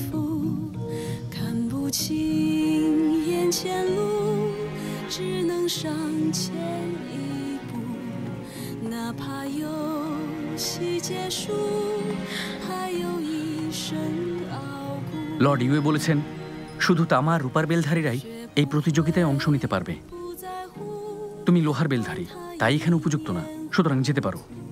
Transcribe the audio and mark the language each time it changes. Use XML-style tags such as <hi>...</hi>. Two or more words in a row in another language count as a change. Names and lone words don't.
<zh>看不清眼前路，只能上前一步，哪怕游戏结束，还有一生熬。</zh> <bn>লর্ড ইউএ বলেছেন শুধু তামা আর রূপার বেলধারীরাই এই প্রতিযোগিতায় অংশ নিতে পারবে। তুমি লোহার বেলধারী, তাই এখানে উপযুক্ত না, সুতরাং যেতে পারো।</bn>